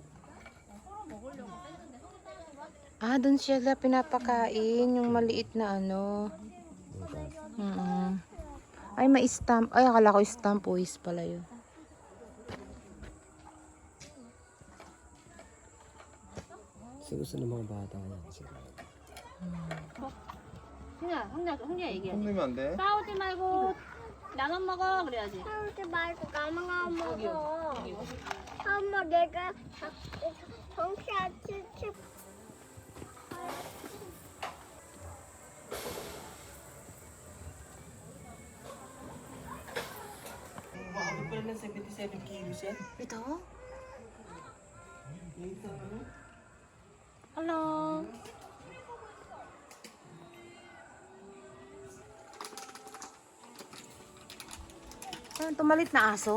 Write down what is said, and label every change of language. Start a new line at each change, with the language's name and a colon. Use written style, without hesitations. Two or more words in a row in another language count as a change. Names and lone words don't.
Filipino: Ah, doon sila pinapakain. Yung maliit na ano. Ay, may stamp. Ay, akala ko stamp. Uwis pala yun. Gusto ng mga bata yan.
Korean: 흥냐 얘기해. 혼내면 안 돼? 싸우지 말고 나만 먹어 그래야지. 싸우지 말고 나만 먹어. 한번 내가 정치한 칠칠.
Filipino: Maabot pa lang ng 77 kilos yan. Ito? Ito, ano? Hello? Ano, tumalit na aso?